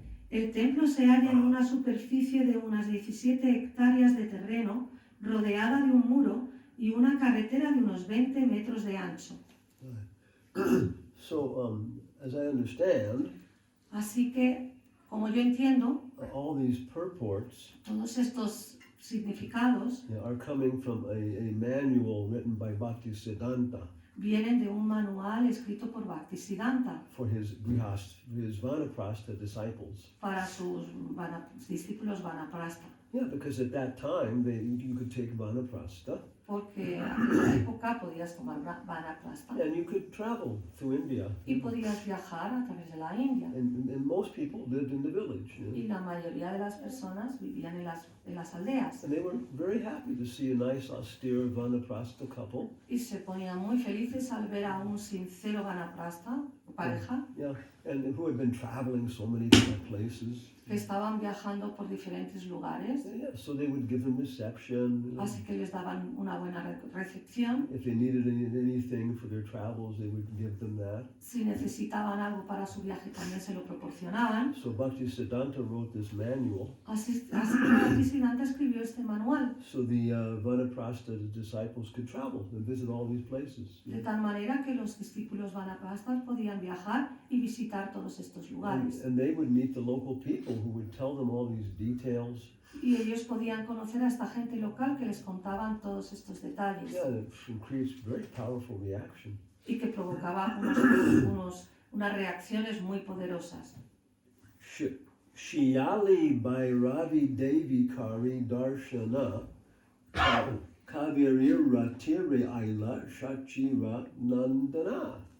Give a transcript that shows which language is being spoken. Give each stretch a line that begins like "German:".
Spanish: El templo se halla en una superficie de unas 17 hectáreas de terreno, rodeada de un muro y una carretera de unos 20 metros de ancho.
English: So, as I understand,
Spanish: Así que, como yo entiendo,
English: all these purports
Spanish: todos estos significados
English: are coming from a manual written by Bhaktisiddhanta
Spanish: vienen de un manual escrito por Bhaktisiddhanta
English: for his Vanaprastha disciples.
Spanish: para sus discípulos Vanaprastha,
English: Yeah, because at that time you could take Vanaprastha
Spanish: porque en aquella época podías tomar Vanaprastha
English: and you could travel through India.
Spanish: y podías viajar a través de la India.
English: And most people lived in the village.
Spanish: Y la mayoría de las personas vivían en las aldeas
English: And they were very happy to see a nice, austere Vanaprastha couple.
Spanish: y se ponían muy felices al ver a un sincero Vanaprastha, pareja,
English: Yeah, and who had been traveling so many different places.
Spanish: que estaban viajando por diferentes lugares.
English: Yeah, so they would give them reception.
Spanish: Así que les daban una buena recepción.
English: If they needed anything for their travels, they would give them that.
Spanish: Si necesitaban algo para su viaje también se lo proporcionaban.
English: So Bhaktisiddhanta wrote this manual.
Spanish: Así que Bhaktisiddhanta escribió este manual,
English: So the Vanaprastha disciples could travel and visit all these places.
Spanish: de tal manera que los discípulos Vanaprasthas podían viajar y visitar todos estos lugares.
English: And they would meet the local people who would tell them all these details.
Spanish: Y ellos podían conocer a esta gente local que les contaban todos estos detalles
English: Yeah, it creates very powerful reaction.
Spanish: y que provocaba unas reacciones muy poderosas. Shiyali Bhairavi Devi Kari Darshana Kaviri Ratiri Aila Shachira Nandana.